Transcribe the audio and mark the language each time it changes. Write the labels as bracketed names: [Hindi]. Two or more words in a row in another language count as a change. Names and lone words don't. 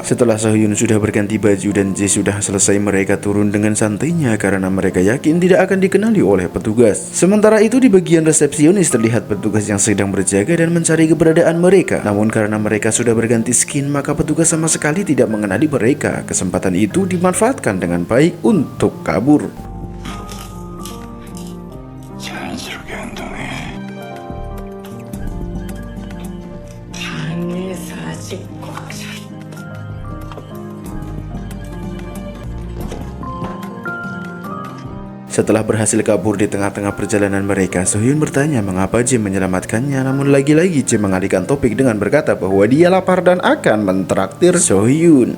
[Indonesian] Setelah So Hyun sudah berganti baju dan J sudah selesai, mereka turun dengan santainya karena mereka yakin tidak akan dikenali oleh petugas. Sementara itu di bagian resepsionis terlihat petugas yang sedang berjaga dan mencari keberadaan mereka. Namun karena mereka sudah berganti skin, maka petugas sama sekali tidak mengenali mereka. Kesempatan itu dimanfaatkan dengan baik untuk kabur. [Korean] 자연스럽게 운동해. 방에서 아직 꽉 차. [Indonesian] Setelah berhasil kabur di tengah-tengah perjalanan mereka, So Hyun bertanya mengapa J menyelamatkannya. Namun lagi-lagi J mengalihkan topik dengan berkata bahwa dia lapar dan akan mentraktir So Hyun.